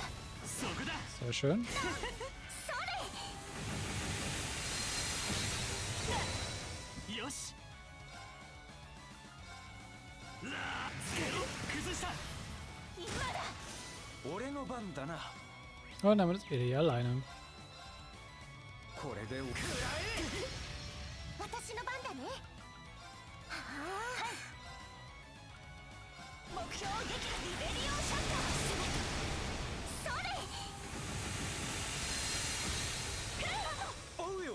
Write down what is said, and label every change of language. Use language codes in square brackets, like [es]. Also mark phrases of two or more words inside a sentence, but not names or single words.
[ja] そこだ。 [de] Sehr schön. [ja] よし。ゼロ崩した。今だ。俺の番だな。 [de] Und damit ist Eli alleine. [ja] これで私の番だね。はあ。目標撃破リベリオンショット。それ。おうよ。